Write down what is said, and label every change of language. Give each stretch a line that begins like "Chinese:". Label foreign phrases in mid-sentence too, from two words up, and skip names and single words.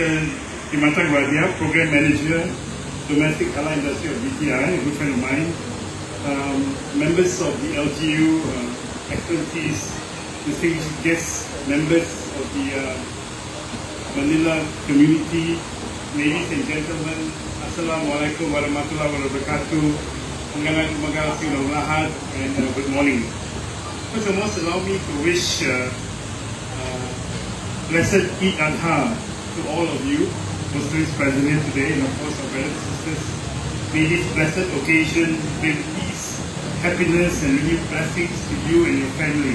English: Dimantang Radia, Program Manager, Domestic Halal Industry of BTI, a good friend of mine, members of the LGU, expertise, distinguished guests, members of the Manila community, ladies and gentlemen,
Arabic: السلام عليكم ورحمة الله وبركاته,
Filipino: magandang umaga sa inyong lahat,
English: and good morning. First of all, allow me to wish blessed Eid Adha to all of you, Muslims present here today, and of course our brothers and sisters. May this blessed occasion bring peace, happiness, and renewed blessings to you and your family.